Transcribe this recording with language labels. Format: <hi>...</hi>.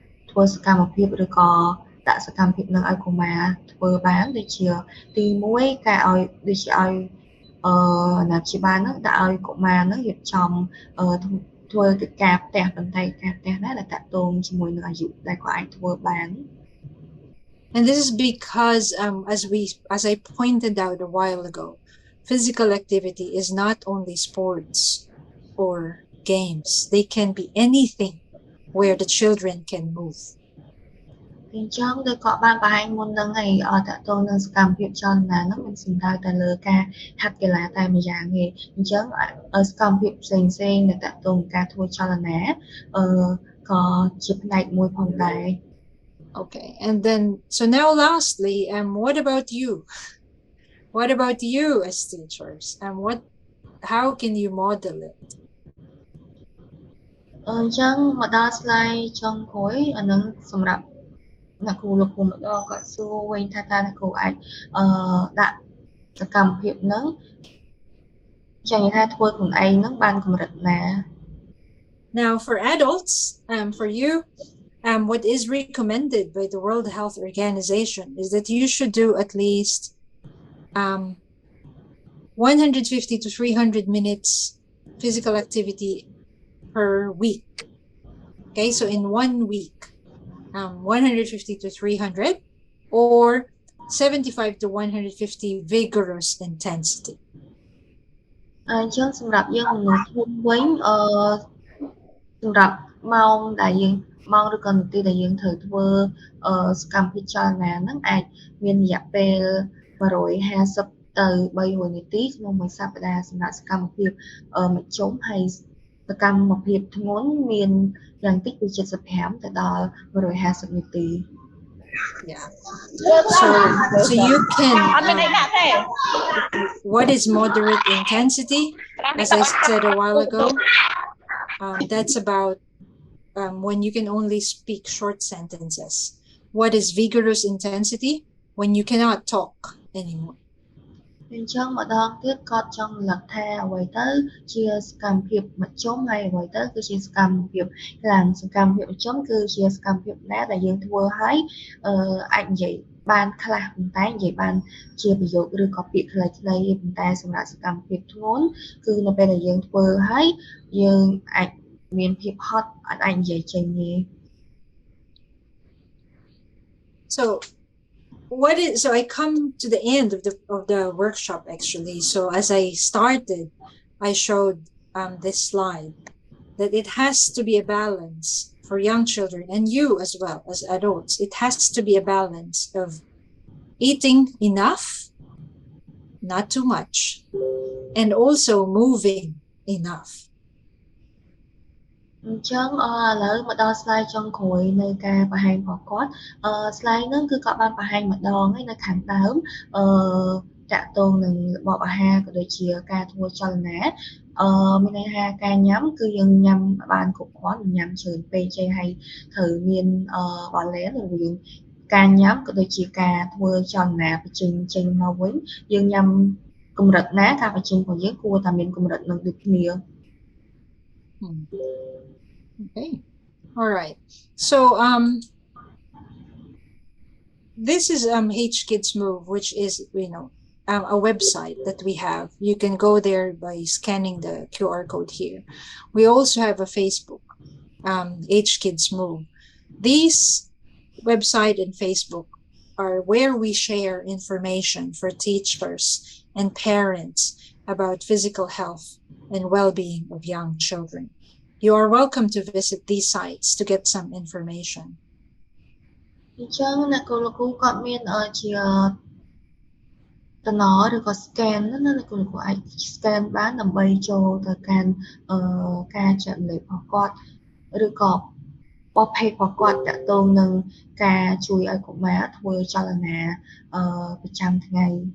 <km>ធ្វើសកម្មភាពឬក៏ដាក់សកម្មភាពនឹងឲ្យកុមារធ្វើបានដូចជាទី1ការឲ្យដូចជាឲ្យអាណាព្យាបាលហ្នឹងដាក់ឲ្យកុមារហ្នឹងរៀបចំធ្វើកិច្ចការផ្ទះបន្តែការផ្ទះណាដែលតាក់ទងជាមួយនឹងអាយុដែលគាត់អាចធ្វើបាន</km> <en>And this is because, as I pointed out a while ago, physical activity is not only sports or games. They can be anything where the children can move.</en> <km>អញ្ចឹងដូចគាត់បានបង្ហាញមុនហ្នឹងហើយតាក់ទងនឹងសកម្មភាពចលនាហ្នឹងមិនសំដៅតែលើការហាត់កីឡាតែម្យ៉ាងទេអញ្ចឹងសកម្មភាពផ្សេងៗដែលតាក់ទងនឹងការធ្វើចលនាក៏ជាផ្នែកមួយផងដែរ</km> <en>Okay, and then so now lastly, what about you? What about you as teachers? And how can you model it?</en> <km>អញ្ចឹងមកដល់ slide ចុងក្រោយអានឹងសម្រាប់អ្នកគ្រូលោកគ្រូម្ដងគាត់សួរវិញថាតើអ្នកគ្រូអាចដាក់សកម្មភាពហ្នឹងចឹងនិយាយថាធ្វើខ្លួនឯងហ្នឹងបានកម្រិតណា</km> <en>Now for adults, for you, what is recommended by the World Health Organization is that you should do at least 150 to 300 minutes physical activity per week. Okay, so in 1 week, 150 to 300 or 75 to 150 vigorous intensity.</en> <km>អញ្ចឹងសម្រាប់យើងមនុស្សធំវិញសម្រាប់ម៉ោងដែលយើងម៉ោងឬក៏នាទីដែលយើងត្រូវធ្វើសកម្មភាពចលនាហ្នឹងអាចមានរយៈពេល150ទៅ300នាទីក្នុងមួយសប្តាហ៍សម្រាប់សកម្មភាពមធ្យមហើយសកម្មភាពធ្ងន់មានយ៉ាងតិចពី75ទៅដល់150នាទី</km> <en>Yeah. So you can. What is moderate intensity? As I said a while ago, that's about when you can only speak short sentences. What is vigorous intensity? When you cannot talk anymore.</en> <km>អញ្ចឹងម្ដងទៀតគាត់ចង់រំលឹកថាអ្វីទៅជាសកម្មភាពមធ្យមហើយអ្វីទៅគឺជាសកម្មភាពខ្លាំងសកម្មភាពមធ្យមគឺជាសកម្មភាពណាដែលយើងធ្វើហើយអាចនិយាយបានខ្លះប៉ុន្តែនិយាយបានជាប្រយោគឬក៏ពាក្យខ្លីៗប៉ុន្តែសម្រាប់សកម្មភាពធ្ងន់គឺនៅពេលដែលយើងធ្វើហើយយើងអាចមានភាពហត់អាចនិយាយចេញងាយ</km> <en>So I come to the end of the workshop actually. So as I started, I showed this slide that it has to be a balance for young children and you as well as adults. It has to be a balance of eating enough, not too much, and also moving enough.</en> <km>អញ្ចឹងឥឡូវមកដល់ slide ចុងក្រោយនៃការបង្ហាញរបស់គាត់ slide ហ្នឹងគឺគាត់បានបង្ហាញម្ដងហើយនៅខាងដើមតាក់ទងនឹងរបបអាហារក៏ដូចជាការធ្វើចលនាមានន័យថាការញ៉ាំគឺយើងញ៉ាំបានគ្រប់គ្រាន់ញ៉ាំច្រើនពេកចេះហើយត្រូវមាន balance រវាងការញ៉ាំក៏ដូចជាការធ្វើចលនាបញ្ចេញចេញមកវិញយើងញ៉ាំកម្រិតណាការបញ្ចេញរបស់យើងគួរតែមានកម្រិតនឹងដូចគ្នា</km> <en>Okay. All right. So this is H Kids Move, which is a website that we have. You can go there by scanning the QR code here. We also have a Facebook, H Kids Move. These website and Facebook are where we share information for teachers and parents about physical health and well-being of young children. You are welcome to visit these sites to get some information.</en> <km>អញ្ចឹងអ្នកគ្រូលោកគ្រូគាត់មានជាតំណឬក៏ scan ណាអ្នកគ្រូលោកគ្រូអាច scan បានដើម្បីចូលទៅកាន់ការចែករំលែករបស់គាត់ឬក៏បប page របស់គាត់តាក់ទងនឹងការជួយឲ្យកុមារធ្វើចលនាប្រចាំថ្ងៃ</km>